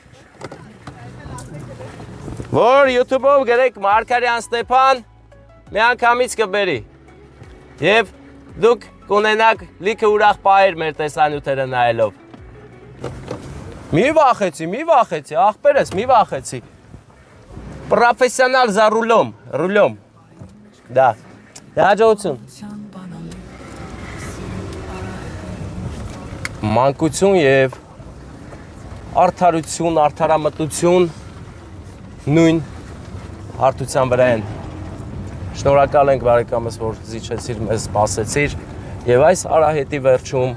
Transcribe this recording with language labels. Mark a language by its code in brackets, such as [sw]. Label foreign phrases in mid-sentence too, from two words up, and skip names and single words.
[hy] Որ YouTube-ով գրեք Մարգարյան Ստեփան, մի անգամից կբերի։ Եվ դուք կունենաք լիքը ուրախ պահեր մեր տեսանյութերը նայելով։ Մի վախեցի, ախպերս, մի վախեցի։ Պրոֆեսիոնալ [ru] за рулём, [hy] Da, հաջողություն։ Մանկություն եւ արդարություն, արդարամտություն նույն հարթության վրա են։ Շնորհակալ ենք բարեկամս, որ զիջեցիր մեզ, սպասեցիր եւ այս արահետի վերջում